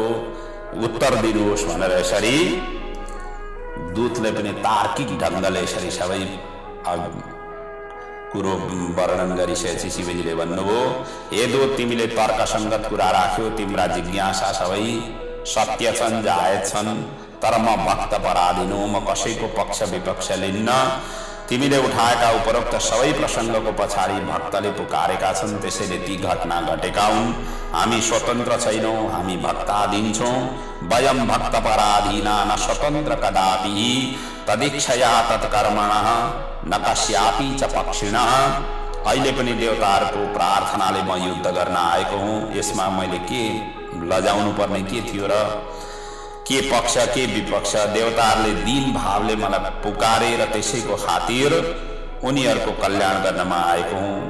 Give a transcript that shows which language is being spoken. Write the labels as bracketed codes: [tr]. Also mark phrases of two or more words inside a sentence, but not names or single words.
[ne] उत्तर दिनुहोस् भनेर यसरी दूतले पनि तार्किक ढङ्गले यसरी सबै कुरो वर्णन गरिसकेपछि शिवजीले भन्नुभयो, हे दूत, तिमीले तर्कसङ्गत कुरा राख्यौ, तिम्रा जिज्ञासा सबै सत्य छन्, जायज छन्, तर म भक्त पराधीन हुँ, म कसैको पक्ष विपक्ष लिन्न। तिमीले उठाएका उपरोक्त सबै प्रसङ्गको पछाडि भक्तले पुकारेका छन्, त्यसैले ती घटना घटेका हुन्। हामी स्वतन्त्र छैनौँ, हामी भक्ताधीन छौँ। [sa] वयं भक्त पराधीना न स्वतन्त्र कदापि, तदीक्षया तत्कर्मणः न कस्यापि च पक्षिणः। [ne] अहिले पनि देवताहरूको प्रार्थनाले म युद्ध गर्न आएको हुँ। यसमा मैले के लजाउनु पर्ने के थियो र? के पक्ष के विपक्ष? देवताहरूले दीन भावले मलाई पुकारे र त्यसैको खातिर उनीहरूको कल्याण गर्नमा आएको हुँ।